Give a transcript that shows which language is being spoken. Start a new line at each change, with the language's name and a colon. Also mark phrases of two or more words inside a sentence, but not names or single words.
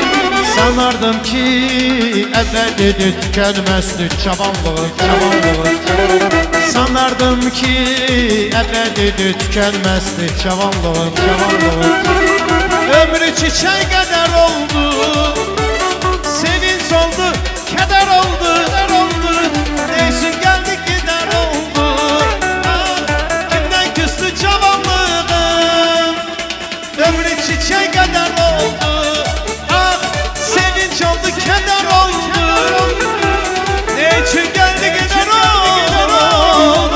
Azerbaijani: Sanardım ki əbədidir, tükənməzdi cavanlığın. Sanardım ki əbədidir, tükənməzdi cavanlığın. Ömrü çiçək qədər oldu. Sevinç oldu, kədər oldu.
Turkish: Neysin geldi gider oldu. Ah, kimden küstü cavanlığın.
Azerbaijani: Ömrü çiçək qədər oldu. Ah, sevinç oldu, kədər oldu.
Turkish: Ne için geldi gider oldu.